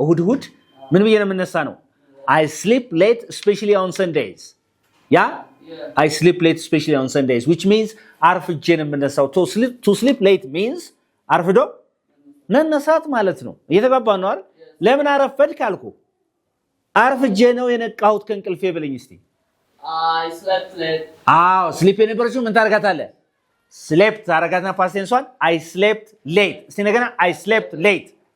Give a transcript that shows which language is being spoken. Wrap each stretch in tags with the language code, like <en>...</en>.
<am>እሁድ ምን ብዬ ነው የምነሳ ነው?</am> <en>I sleep late especially on Sundays. yeah? I sleep late especially on Sundays which means</en> <am>አርፍጄ ነው የምነሳው.</am> <en>to sleep late means</en> <am>አርፍዶ መነሳት ማለት ነው። እየተጋባን ነው አይደል? ለምን አረፈድክ ካልኩ አርፍጄ ነው የነቃሁት ከእንቅልፌ ብለኝ እስቲ።</am> <en>I slept late.</en> <am>sleep የነበረችው ምን ታረጋታለህ? slept ታረጋትና past tense-ን</am> <en>I slept late.</en> <am>እስቲ ነገና I slept late.</am>